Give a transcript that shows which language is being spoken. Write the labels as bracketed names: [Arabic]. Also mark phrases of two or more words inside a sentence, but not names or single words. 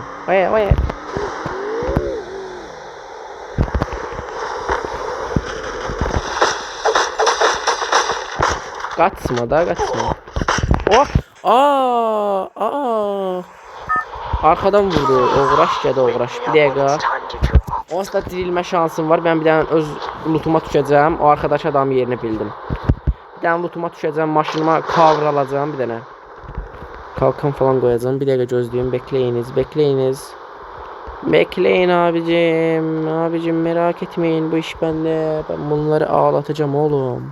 [Turkish] Vay. Kaçma. Oh! Arkadan vurdu. Uğraş. Bir dakika. Onsuz da dirilmə şansım var. [Azerbaijani] Ben bir dənə öz lootuma düşəcəm. [Turkish] O arkadaş adam yerini bildim. [Azerbaijani] Bir dənə lootuma düşəcəm, maşınıma cover alacağım bir dənə. [Turkish] Kalkan falan koyacağım. Bir dakika gözleyeyim. Bekleyiniz. Bekleyiniz. Bekleyin abicim. Abicim merak etmeyin. Bu iş bende. Ben bunları ağlatacağım oğlum.